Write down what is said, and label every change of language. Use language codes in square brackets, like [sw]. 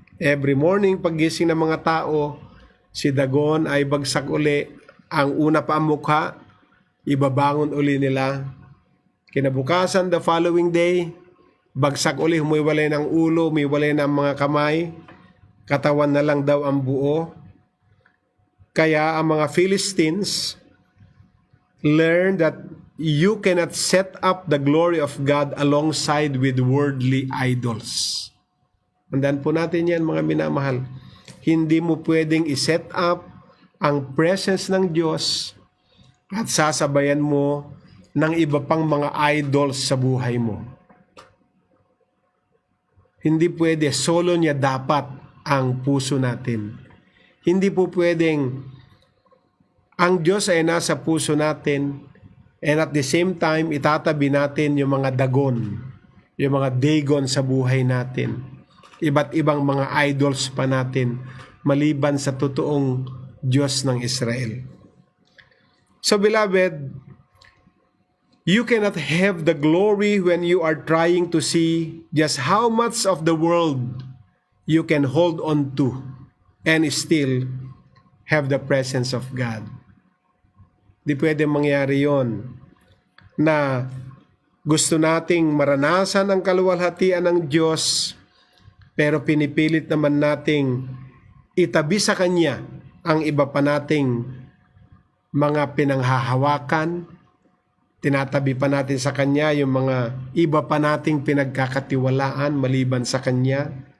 [en] Every morning, [tl] paggising ng mga tao, si Dagon ay bagsak uli. Ang una pa ang mukha, ibabangon uli nila. Kinabukasan, [en] the following day, [tl] bagsak uli, humiwalay ng ulo, humiwalay ng mga kamay, katawan na lang daw ang buo. Kaya ang mga [en] Philistines learned that you cannot set up the glory of God alongside with worldly idols. [tl] Tandaan po natin yan, mga minamahal. Hindi mo pwedeng iset up ang presence ng Diyos at sasabayan mo ng iba pang mga idols sa buhay mo. Hindi pwede, solo niya dapat ang puso natin. Hindi po pwedeng ang Diyos ay nasa puso natin [en] and at the same time [tl] itatabi natin yung mga dagon, yung mga dagon sa buhay natin. Iba't ibang mga idols pa natin maliban sa totoong Diyos ng Israel. [en] So beloved, you cannot have the glory when you are trying to see just how much of the world you can hold on to and still have the presence of God. [tl] Di pwede mangyari yon na gusto nating maranasan ang kaluwalhatian ng Diyos pero pinipilit naman nating itabi sa Kanya ang iba pa nating mga pinanghahawakan, tinatabi pa natin sa Kanya yung mga iba pa nating pinagkakatiwalaan maliban sa Kanya.